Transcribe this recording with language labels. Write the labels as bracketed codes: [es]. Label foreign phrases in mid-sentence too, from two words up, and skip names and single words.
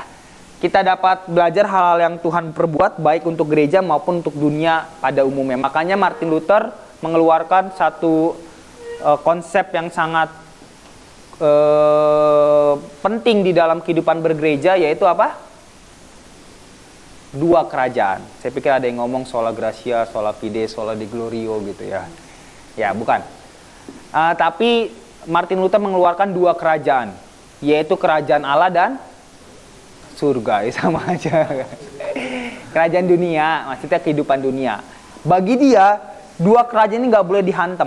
[id] Kita dapat belajar hal-hal yang Tuhan perbuat baik untuk gereja maupun untuk dunia pada umumnya. Makanya Martin Luther mengeluarkan satu konsep yang sangat penting di dalam kehidupan bergereja, yaitu apa? 2 kerajaan. Saya pikir ada yang ngomong [la] sola gratia, sola fide, sola de glorio [id] gitu ya. Ya, bukan. Tapi Martin Luther mengeluarkan 2 kerajaan, yaitu kerajaan Allah dan surga. Ya, sama aja. Kerajaan dunia, maksudnya kehidupan dunia. Bagi dia, 2 kerajaan ini nggak boleh dihantam.